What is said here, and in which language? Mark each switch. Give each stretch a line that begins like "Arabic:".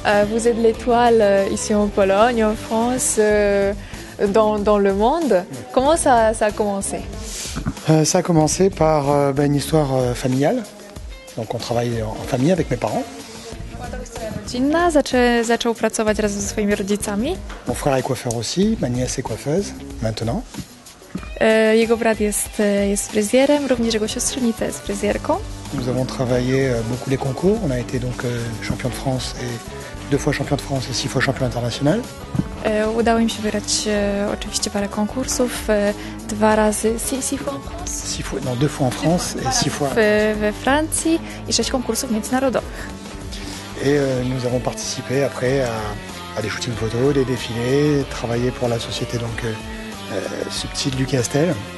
French: Vous êtes l'étoile ici en Pologne, en France, dans le monde. Comment ça a commencé? Ça a commencé par une histoire familiale. Donc on travaille en famille avec mes parents.
Polish: Rodzinna, zaczął pracować razem ze swoimi rodzicami.
French: Mon frère est coiffeur aussi, ma nièce est coiffeuse maintenant.
Polish: Jego brat jest fryzjerem, również jego siostrzenica jest fryzjerką.
French: Nous avons travaillé beaucoup les concours. On a été donc champion de France et 2 fois champion de France et 6 fois champion international.
Polish: Udało im się wygrać oczywiście parę konkursów, 2 razy,
French: 6 fois en France? 2 fois en France et 6 fois
Polish: we Francji i 6 konkursów międzynarodowych.
French: Et nous avons participé après à des shootings photos, des défilés, travaillé pour la société donc Subtil du Castel.